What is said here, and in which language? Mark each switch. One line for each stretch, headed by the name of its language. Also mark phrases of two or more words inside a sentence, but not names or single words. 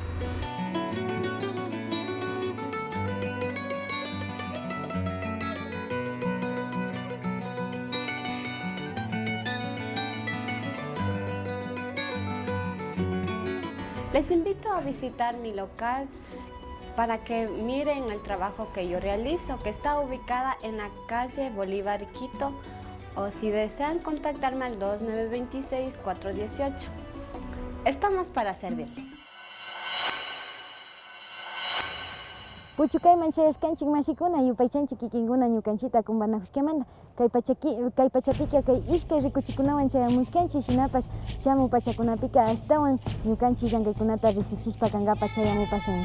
Spanish: Les invito a visitar mi local para que miren el trabajo que yo realizo, que está ubicada en la calle Bolívar Quito, o si desean contactarme al 2926-418. Estamos para servirle.
Quechua: Puchukay manchayashkanchik mashikuna yupaychanchik kikinkuna ñukanchita kumbanajushkamanta kay pachapika kay ishkay rikuchikunawan chayamushkanchik, shinapash shamu pachakunapika astawan ñukanchik llankaykunata riqsichishpa kankapa chayamupashunmi.